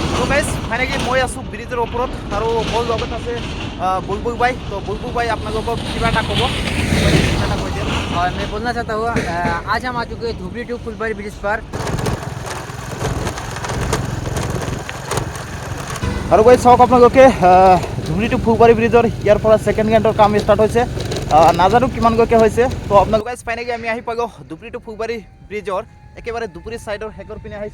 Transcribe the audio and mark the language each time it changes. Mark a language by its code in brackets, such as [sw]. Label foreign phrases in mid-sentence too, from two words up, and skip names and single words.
[en] guys finally [as] মই আছোঁ ব্ৰিজৰ ওপৰত আৰু মোৰ লগত আছে বুলবুল ভাই। তো বুলবুল ভাই আপোনালোকক কিবা এটা ক'ব, কিবা এটা কৈ দিয়ক। [hi] और मैं बोलना चाहता हूँ आज हम आ चुके हैं धुबरी टू फुलबारी ब्रिज पर। [as] আৰু গৈ চাওক আপোনালোকে ধুবুৰী টু ফুলবাৰী ব্ৰিজৰ ইয়াৰ পৰা [en] second gate [as] কাম ষ্টাৰ্ট হৈছে। নাজানো কিমানলৈকে হৈছে। তো আপোনালোকে ফাইনেলি আমি আহি পালোঁ ধুবুৰী টু ফুলবাৰী ব্ৰিজৰ একেবাৰে ধুবুৰী ছাইডৰ শেষৰ পিনে আহিছোঁ।